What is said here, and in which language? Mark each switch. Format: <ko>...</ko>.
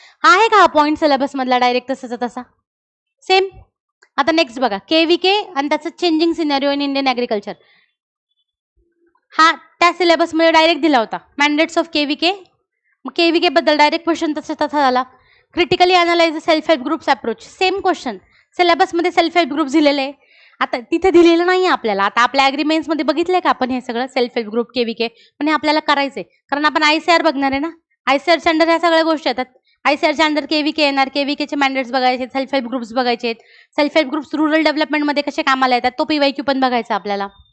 <mr>आहे का हा पॉईंट सिलेबसमधला डायरेक्ट तसाचा तसा सेम? आता नेक्स्ट बघा, KVK आणि त्याचं</mr> <en>Changing scenario in Indian agriculture.</en> <mr>हा त्या सिलेबसमध्ये डायरेक्ट दिला होता, मॅन्डेट्स ऑफ KVK. मग KVK बद्दल डायरेक्ट क्वेश्चन तसा झाला.</mr> <en>Critically analyse self help groups approach, same question.</en> <mr>सिलेबसमध्ये self help group दिलेले आहे, आता तिथे दिलेलं नाही आपल्याला. आता आपल्या ॲग्रीमेंट्समध्ये बघितलंय का आपण हे सगळं सेल्फ हेल्प ग्रुप KVK, पण हे आपल्याला करायचंय कारण आपण ICAR बघणार आहे ना. ICARच्या अंडर ह्या सगळ्या गोष्टी येतात. ICARच्या अंडर KVK येणार, KVKचे मॅन्डेट्स बघायचे, सेल्फ हेल्प ग्रुप्स बघायचे, सेल्फ हेल्प ग्रुप्स रूरल डेव्हलपमेंटमध्ये कसे कामाला येतात, तो PYQ पण बघायचा आपल्याला.</mr>